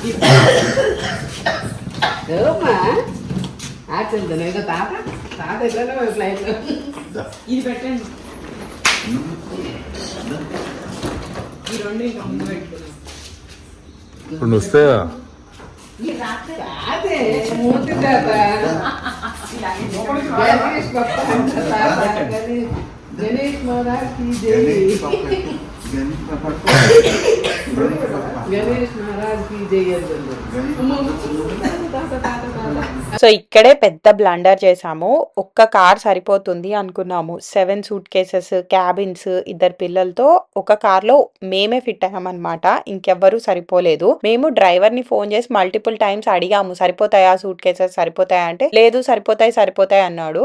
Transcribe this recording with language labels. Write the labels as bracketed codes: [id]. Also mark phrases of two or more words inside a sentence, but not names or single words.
[te] తాత తాత ఎట్లా ఫ్లైట్ లో ఇది పెట్టండి. ఈ రెండు ఇంకా ముందు పెట్టుకున్నాం. రెండు వస్తాయా? [hi] गणेश महाराज की जय। गणेश महाराज की जय। [te] సో ఇక్కడే పెద్ద బ్లండర్ చేసాము. ఒక్క కార్ సరిపోతుంది అనుకున్నాము. 7 [en] suit cases, [te] క్యాబిన్స్, 2 పిల్లలతో ఒక కార్ లో మేమే ఫిట్ అయ్యామన్నమాట. ఇంకెవ్వరూ సరిపోలేదు. మేము డ్రైవర్ ని ఫోన్ చేసి [en] multiple times [te] అడిగాము, సరిపోతాయా [en] suit cases, [te] సరిపోతాయా అంటే లేదు, సరిపోతాయి అన్నాడు.